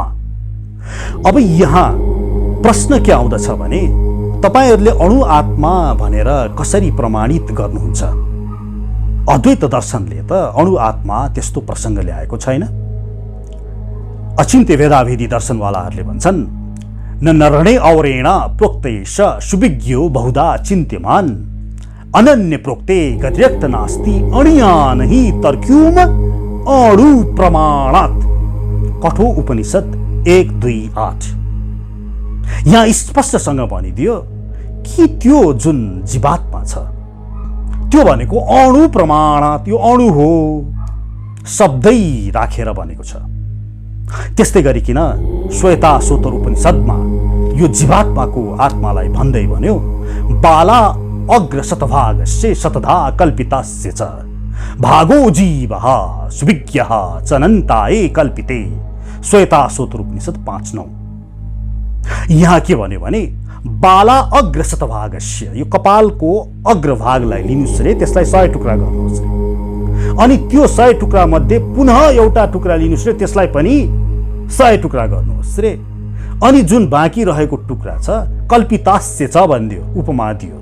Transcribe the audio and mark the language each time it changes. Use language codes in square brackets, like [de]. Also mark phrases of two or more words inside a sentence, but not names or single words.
[ne] अब यहाँ प्रश्न के आउँदछ भने तपाईहरूले अणु आत्मा भनेर कसरी प्रमाणित गर्नुहुन्छ? अद्वैत दर्शनले त अणु आत्मा त्यस्तो प्रसङ्ग ल्याएको छैन। अचिन्त्य वेदावेदी दर्शनवालाहरूले भन्छन्, [sa] न नरणे औरेण प्रोक्तेश सुविज्ञो बहुधा चिन्त्यमान, अनन्य प्रोक्ते गतिरक्त नास्ति अणियान ही तर्क्यूम अणु प्रमाणात्। [ne] कठोर उपनिषद 1:2-8। यहाँ स्पष्टसँग भनिदियो कि त्यो जुन जीवात्मा छ त्यो भनेको [sa] अणु प्रमाणात्, [ne] यो अणु हो शब्दै राखेर भनेको छ। त्यस्तै गरिकन श्वेताश्वतर उपनिषदमा यो जीवात्माको आत्मालाई भन्दै भन्यो, [sa] बाला अग्र शतभागस्य शतधा कल्पितस्य च भागो जीवः सुविज्ञः चनन्ताये कल्पिते। [ne] श्वेताश्वतर उपनिषद 5:9। यहाँ के भन्यो भने [sa] बाला अग्र शतभागस्य, [ne] यो कपालको अग्रभागलाई लिनुहोस् रे, त्यसलाई 100 टुक्रा गर्नुहोस् रे, अनि त्यो 100 टुक्रा मध्ये पुनः एउटा टुक्रा लिनुहोस् रे, त्यसलाई पनि 100 टुक्रा गर्नुहोस् रे, अनि जुन बाँकी रहेको टुक्रा छ कल्पितास्य छ भनिदियो, उपमा दियो।